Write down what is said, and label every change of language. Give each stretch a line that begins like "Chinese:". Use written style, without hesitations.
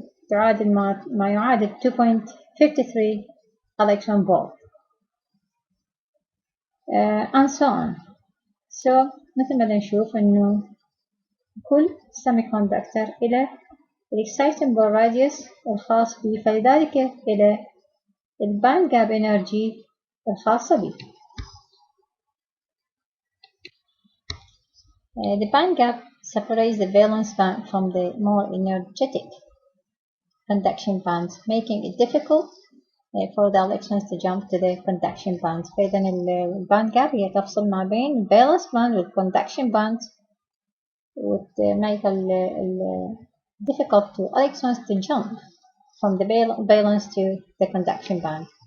Arabic: تعادل ما يعادل
English: 2.53 electron volt and so on.
Arabic: So مثل ما نشوف إنه كل semiconductor إلى exciton bore radius الخاص به فلذلك إلى band gap energy الخاصة به.
English: The band gap separates the valence band from the more energetic conduction bands, making it difficult for the electrons to jump to the conduction bands.
Arabic: فإذا الباند جاب هي تفصل ما بين
English: valence band والconduction band would make it difficult to electrons to jump from the valence to the conduction band.